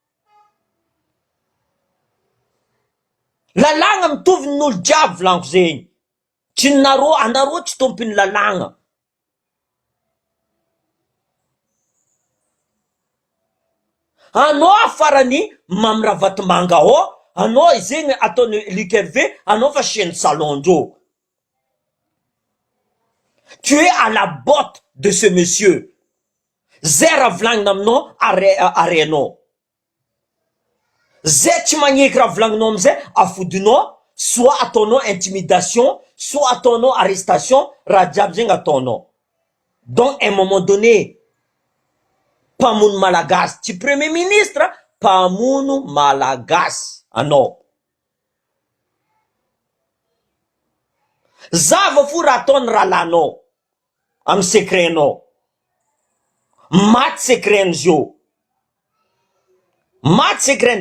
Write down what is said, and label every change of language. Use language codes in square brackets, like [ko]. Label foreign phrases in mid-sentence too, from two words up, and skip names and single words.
[mg] Lalagna mitovy n'olo jiaby volaniko zegny, tsy nareo anareo tsy tompiny lalagna. Anao afarany Mamravatomanga ao, anao zegny ataony Luc Hervé, anao fa [fr] chien de salon- [mg] ndreo. [fr] Tu es à la botte de ce monsieur. [mg] Zay raha volagnina aminao arenao. Zay tsy magneky raha volagninao amizay afodinao, soit ataonao intimidation, soit ataonao arrestation, raha jiaby zegny ataonao. [fr] Donc à un moment donné, [mg] mpamono malagasy, tsy [fr] premier ministre, [mg] mpamono malagasy anao. Zava fo raha ataony rahalanao amy secretnao. Maty secretn'izy io. Maty secretny.